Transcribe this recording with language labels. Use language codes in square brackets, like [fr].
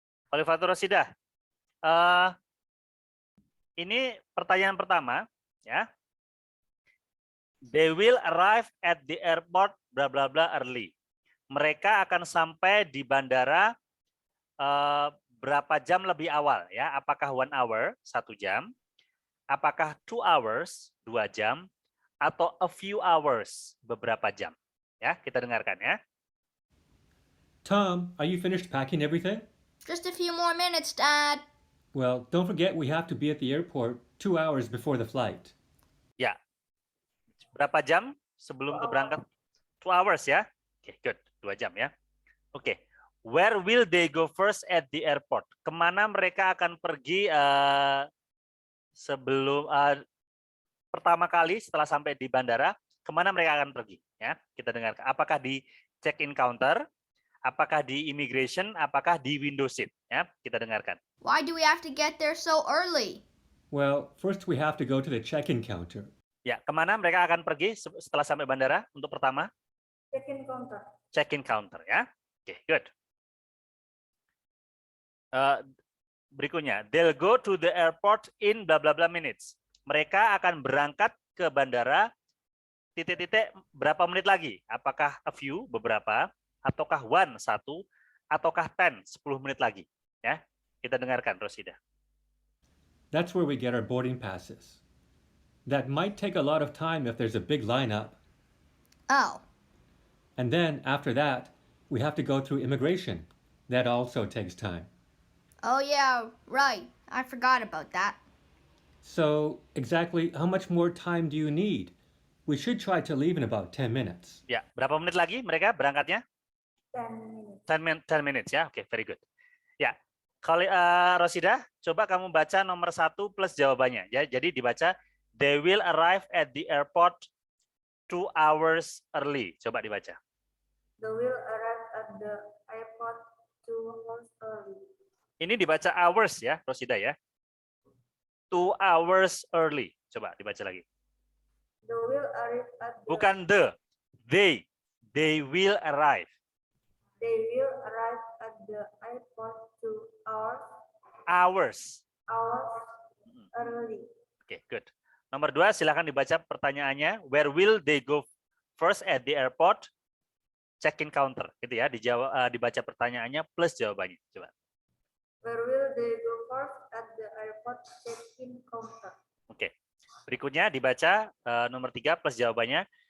[id] Khalifatur Rosidah. Ini pertanyaan pertama, ya. [en] They will arrive at the airport bla bla bla early. [id] Mereka akan sampai di bandara berapa jam lebih awal, ya? Apakah 1 hour, 1 jam? Apakah 2 hours, 2 jam? Atau [en] a few hours, [id] beberapa jam? Ya, kita dengarkan ya. [en] Tom, are you finished packing everything? Just a few more minutes, Dad. Well, don't forget we have to be at the airport 2 hours before the flight. [id] Ya. Berapa jam sebelum berangkat? 2 hours ya. Oke, good. 2 jam ya. Oke. [en] Where will they go first at the airport? [id] Kemana mereka akan pergi sebelum pertama kali setelah sampai di bandara? Kemana mereka akan pergi? Ya, kita dengarkan. Apakah di check-in counter? Apakah di immigration? Apakah di window seat? Ya, kita dengarkan. [en] Why do we have to get there so early? Well, first we have to go to the check-in counter. [id] Ya, kemana mereka akan pergi setelah sampai bandara untuk pertama? [en] Check-in counter. [id] Check-in counter ya. Oke, good. Berikutnya, [en] they'll go to the airport in bla bla bla minutes. [id] Mereka akan berangkat ke bandara titik-titik berapa menit lagi? Apakah a few, beberapa, ataukah 1, 1, ataukah 10, 10 menit lagi? Ya, kita dengarkan Rosida. [en] That's where we get our boarding passes. That might take a lot of time if there's a big lineup. Oh. And then after that, we have to go through immigration. That also takes time. Oh yeah, right. I forgot about that. So exactly how much more time do you need? We should try to leave in about 10 minutes. [id] Ya, berapa menit lagi mereka berangkatnya? [en] 10 minutes. [id] 10 minutes ya. Oke, [en] very good. [id] Ya. Kalau Rosida, coba kamu baca nomor 1 plus jawabannya ya. Jadi dibaca [en] they will arrive at the airport 2 hours early. [id] Coba dibaca. [en] They will arrive at the airport 2 hours early. [id] Ini dibaca hours ya, Rosida ya. [en] 2 hours early. [id] Coba dibaca lagi. [en] They will arrive at the [id] Bukan [en] the. They will arrive. They will arrive at the airport 2 Hours. hours early. [id] Oke, good. Nomor 2, silakan dibaca pertanyaannya. [en] Where will they go first at the airport? [id] Check-in counter, gitu ya. Dibaca pertanyaannya plus jawabannya. Coba. [en] Where will they go first at the airport check-in counter? [id] Oke. Berikutnya dibaca nomor 3 plus jawabannya.